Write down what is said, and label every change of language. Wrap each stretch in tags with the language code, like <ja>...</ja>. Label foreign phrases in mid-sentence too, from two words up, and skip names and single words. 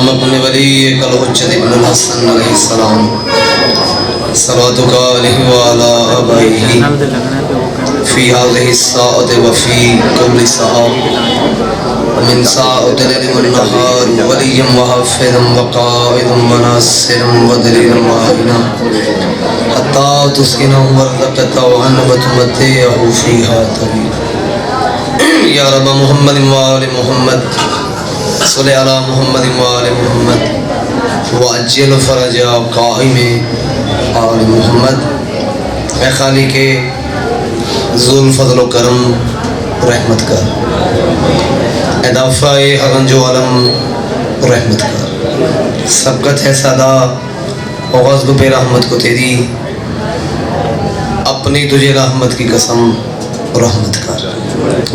<ar>شان ولي كل حجة ابن حسن عليه السلام صلاتك عليه وعلى آبائه في هذه الساعة وفي كل ساعة من ساعات الليل والنهار وليا وحافظا وقائدا وناصرا ودليلا وعينا حتى تسكنه ورزقته وتمتعه فيها طويلا يا رب محمد وآل محمد صل على محمد وآل محمد وعجل فرج قائم آل محمد.</ar> <ur>اے خالقِ ذو الفضل و کرم رحمت کر، اے دافعِ ہر رنج و الم رحمت کر. سبقت ہے سدا اور غضب پہ رحمت کو تیری، اپنی تجھے رحمت کی قسم رحمت کر.</ur>